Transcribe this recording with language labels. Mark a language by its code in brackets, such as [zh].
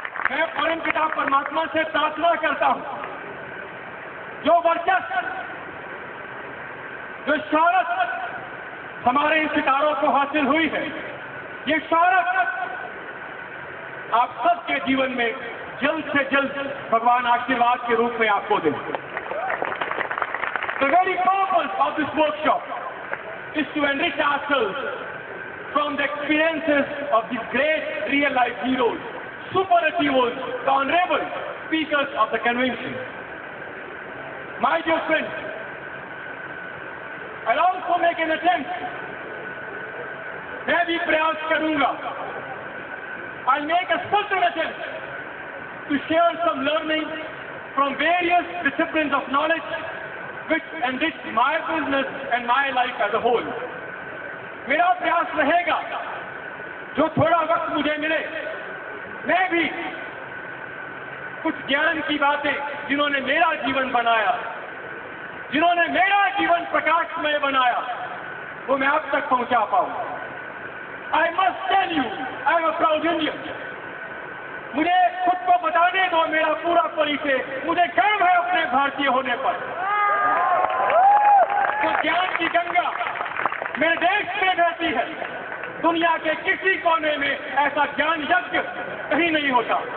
[hi] मैं परम पिता परमात्मा से प्रार्थना करता हूं, जो वर्चस्व, जो शौहरत हमारे इन सितारों को हासिल हुई है, ये शौहरत आप सबके जीवन में जल्द से जल्द भगवान आशीर्वाद के रूप में आपको दें। [en] The very purpose of this workshop is to enrich ourselves from the experiences of these great real-life heroes, superheroes, the honorable speakers of the convention. My dear friends, I'll also make an attempt. [hi] मैं भी प्रयास करूंगा। [en] I'll make a certain attempt to share some learning from various disciplines of knowledge which enrich my business and my life as a whole. [hi] मेरा प्रयास रहेगा, जो थोड़ा वक्त मुझे मिले, मैं भी कुछ ज्ञान की बातें जिन्होंने मेरा जीवन बनाया, जिन्होंने मेरा जीवन प्रकाशमय बनाया, वो मैं आप तक पहुंचा पाऊं। [en] I must tell you, I am a proud Indian. [hi] मुझे खुद को बताने दो मेरा पूरा परिचय, मुझे गर्व है अपने भारतीय होने पर। तो ज्ञान की गंगा मेरे देश में बहती है, दुनिया के किसी कोने में ऐसा ज्ञान यज्ञ कहीं नहीं होता।